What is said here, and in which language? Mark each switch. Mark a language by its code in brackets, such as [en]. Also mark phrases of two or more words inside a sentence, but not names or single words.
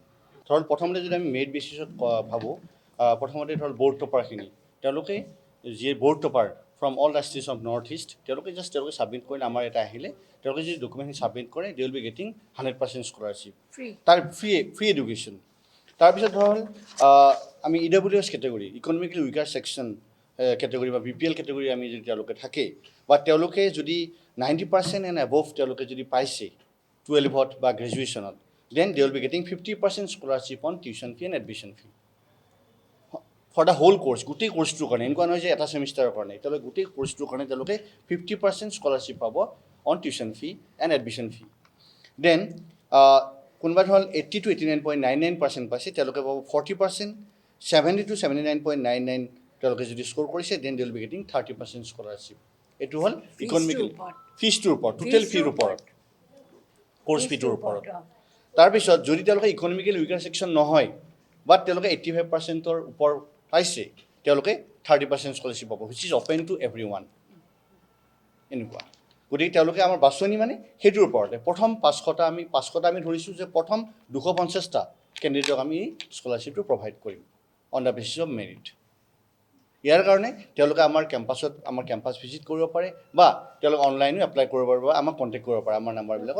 [as] ধৰক প্ৰথমতে যদি আমি মেৰিট বেচিছত ভাবোঁ প্ৰথমতে ধৰক ব'ৰ্ড টপাৰখিনি তেওঁলোকে যিয়ে [en] board topper from all the states of North East [as] তেওঁলোকে ছাবমিট কৰিলে আমাৰ এটা আহিলে তেওঁলোকে যদি ডকুমেণ্টখিনি ছাবমিট কৰে [en] they will be getting 100% scholarship [as] তাৰ [en] free education. [as] তাৰপিছত ধৰক আমি [en] EWS category economically weaker section category [as] বা [en] BPL category [as] আমি যদি তেওঁলোকে থাকে বা তেওঁলোকে যদি [en] 90% and above [as] তেওঁলোকে যদি পাইছে 12ত বা গ্ৰেজুৱেশ্যনত [en] then they will be getting 50% scholarship on tuition fee and admission fee for the whole course [as] গোটেই কোৰ্সটোৰ কাৰণে এনেকুৱা নহয় যে এটা সেমিষ্টাৰৰ কাৰণে তেওঁলোকে গোটেই কোৰ্সটোৰ কাৰণে তেওঁলোকে [en] 50% scholarship [as] পাব [en] on tuition fee and admission fee then [as] কোনোবা ধৰক 80 to 89.99% পাইছে তেওঁলোকে পাব 40% 70 to 79.99 তেওঁলোকে যদি স্কোৰ কৰিছে [en] then they will be getting 30% scholarship [as] এইটো হ'ল ইকনমিকেলি ফিজটোৰ ওপৰত টোটেল ফিৰ ওপৰত কোৰ্স ফিটোৰ ওপৰত। তাৰপিছত যদি তেওঁলোকে [en] economically weaker section [as] নহয় বাট তেওঁলোকে 85%ৰ ওপৰ পাইছে তেওঁলোকে 30% স্কলাৰশ্বিপ পাব [en] which is open to everyone [as] এনেকুৱা। গতিকে তেওঁলোকে আমাৰ বাছনি মানে সেইটোৰ ওপৰতে প্ৰথম 500টা আমি ধৰিছোঁ যে প্ৰথম 250টা কেণ্ডিডেটক আমি স্কলাৰশ্বিপটো প্ৰভাইড কৰিম [en] on the basis of merit. [as] ইয়াৰ কাৰণে তেওঁলোকে আমাৰ [en] campus visit [as] কৰিব পাৰে বা তেওঁলোকে অনলাইনো এপ্লাই কৰিব পাৰে বা আমাক কণ্টেক্ট কৰিব পাৰে আমাৰ নাম্বাৰবিলাকত।